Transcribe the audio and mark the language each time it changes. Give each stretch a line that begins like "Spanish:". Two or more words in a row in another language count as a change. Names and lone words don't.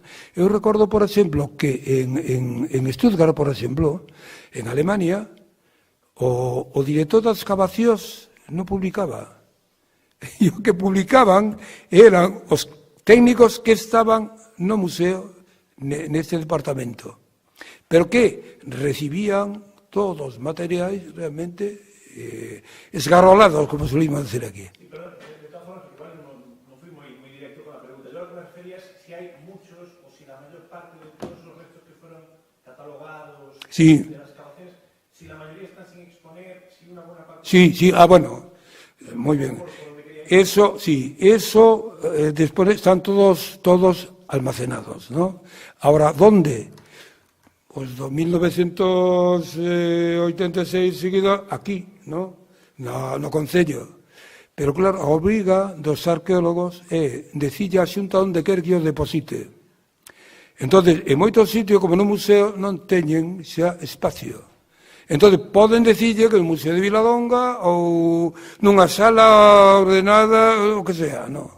Galician: Eu recordo, por exemplo, que en Stuttgart, por exemplo, en Alemania, o director das excavacións non publicaba. E o que publicaban eran os técnicos que estaban no museo neste departamento. Pero que recibían todos materiais realmente esgarrolados,
Spanish: como solíamos decir aquí. Sí, perdón, de todas formas, igual no fui muy directo con la pregunta. Yo lo que me refería es si hay muchos o si la mayor parte de todos los restos que fueron catalogados Sí. de las excavaciones, si la mayoría están sin exponer, si una buena parte... Sí, bueno, muy bien. Eso, sí, después están todos almacenados, ¿no? Ahora, ¿dónde? Pues 1986 seguido aquí, ¿no?
Galician: No Concello. Pero claro, a obriga dos arqueólogos é decirlle a Xunta onde quer que os deposite. Entonces, en moitos sitios, como no museo, non teñen xa espacio. Entonces, poden decirlle que no Museo de Viladonga ou nunha sala ordenada, o que sea, no.